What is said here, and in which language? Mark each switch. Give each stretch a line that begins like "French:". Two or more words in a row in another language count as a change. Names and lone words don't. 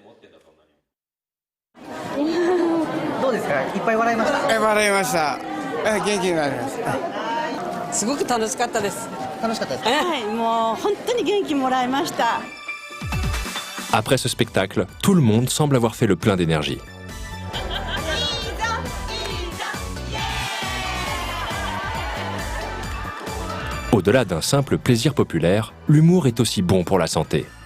Japanese: いっぱい笑いました。笑いました。元気になりました。すごく楽しかったです。楽しかったです。はい、もう本当に元気もらいました。
French: Après ce spectacle, tout le monde semble avoir fait le plein d'énergie. Au-delà d'un simple plaisir populaire, l'humour est aussi bon pour la santé.